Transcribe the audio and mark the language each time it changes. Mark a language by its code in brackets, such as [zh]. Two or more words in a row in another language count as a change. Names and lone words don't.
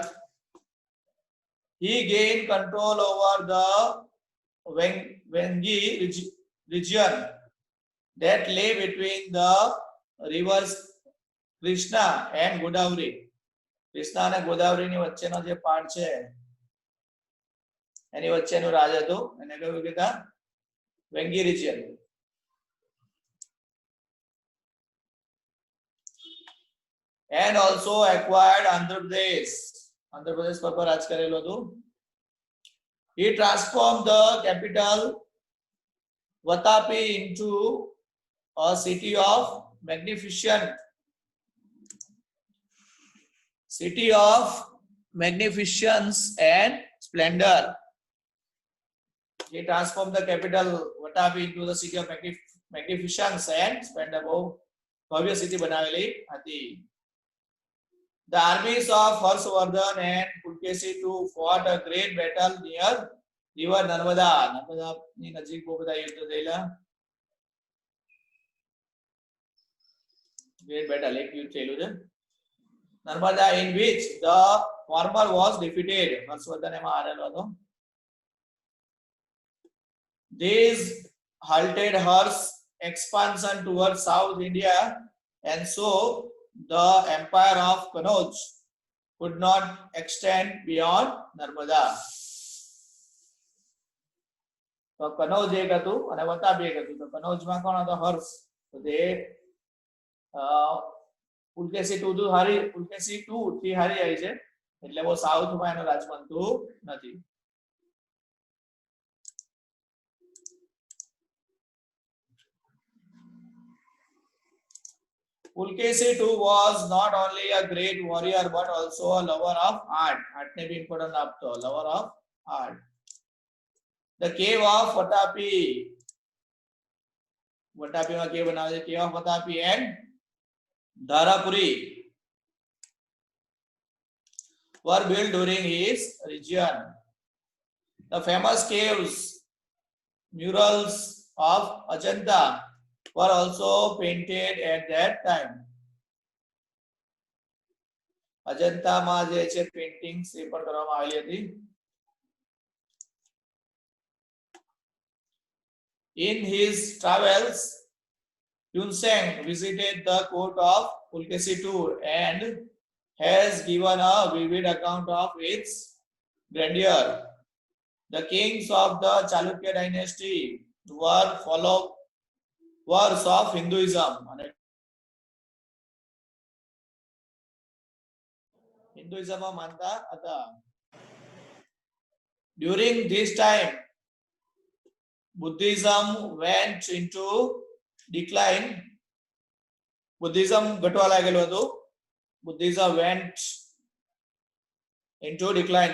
[en] he gained control over the Vengi region that lay between the rivers Krishna and Godavari. [gu] કૃષ્ણા અને ગોદાવરીની વચ્ચેનો જે પાર્ટ છે એની વચ્ચેનું રાજ હતું એને કયું કીધા વેંગી રિજિયન. [en] and also acquired [gu] Andhra Pradesh પર રાજ કરેલું હતું. [en] he transformed the capital Vatapi into a city of magnificence and splendor. He transformed the capital Vatapi into the city of magnificence and splendor. [gu] ભવ્ય સિટી બનાવેલી હતી. [en] The armies of Harshvardhan and Pulkeshi II fought a great battle near river Narmada. [gu] નર્મદાની નજીક બહુ બધા યુદ્ધ થયેલા. [en] great battle [gu] એક યુદ્ધ થયેલું છે [en] નર્મદા in which the former was defeated. [gu] હર્ષવર્ધન એમાં હારેલો હતો. [en] These halted Harsh's expansion towards South India and so the empire of Kanauj could not extend beyond Narmada. [gu] તો કનૌજ એક હતું અને વતાપી એક હતું. તો કનૌજમાં કોણ હતો હર્ષ. તો તે પુલકેશી 2 થી હારી જાય છે એટલે બહુ સાઉથમાં એનો રાજ બનતું નથી. [en] Pulkeshi II was not only a great warrior but also a lover of art. [gu] આર્ટ ને ભી ઇમ્પોર્ટન્ટ આપતો. [en] Lover of art. The cave of Vatapi. [gu] Vatapi માં cave બનાવે છે. [en] Cave of Vatapi and Dharapuri were built during his reign. The famous caves murals of Ajanta were also painted at that time. [gu] અજંતામાં જે છે પેઇન્ટિંગ્સ એ પણ કરવામાં આવેલી હતી. [en] In his travels, Yunzheng visited the court of Pulkesi II and has given a vivid account of its grandeur. The kings of the Chalukya dynasty were followers of Hinduism. [hi] Hinduism मानता था. [en] During this time, Buddhism went into decline. [gu] Buddhism ઘટવા લાગેલો હતો. [en] Buddhism went into decline.